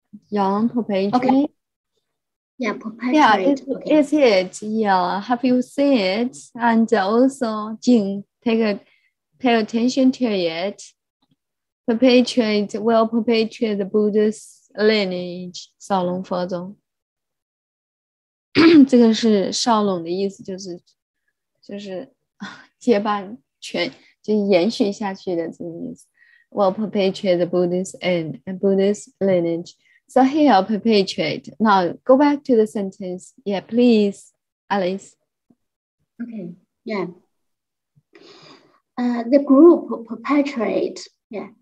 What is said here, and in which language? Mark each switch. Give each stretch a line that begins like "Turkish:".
English: Young perpetuate. Okay. Yeah, perpetuate. Okay. it's it. Yeah, have you seen it? And also, Jing, pay attention to it. Will perpetuate the Buddha's lineage.
Chinese: 少龙佛宗，这个是少龙的意思，就是接班权，就延续下去的这个意思。
English: Will perpetuate the Buddhist and Buddhist lineage. So here, perpetuate. Now go back to the sentence. Yeah, please, Alice. Okay. Yeah. The group perpetuates. Yeah.